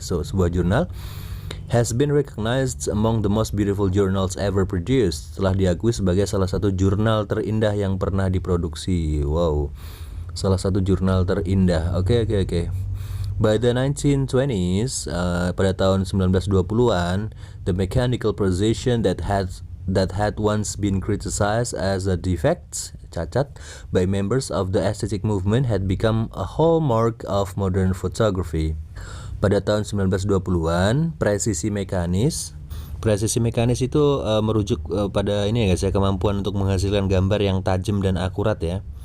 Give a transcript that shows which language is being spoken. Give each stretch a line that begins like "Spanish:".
English: So,
Indonesian: sebuah jurnal
English: has been recognized among the most beautiful journals ever produced.
Indonesian: Telah diakui sebagai salah satu jurnal terindah yang pernah diproduksi. Wow, salah satu jurnal terindah. Oke.
English: By the 1920s,
Indonesian: pada tahun 1920-an,
English: the mechanical precision that had once been criticized as a defect, cacat, by members of the aesthetic movement had become a hallmark of modern photography.
Indonesian: Pada tahun 1920-an, presisi mekanis itu merujuk pada ini ya guys ya, kemampuan untuk menghasilkan gambar yang tajam dan akurat ya.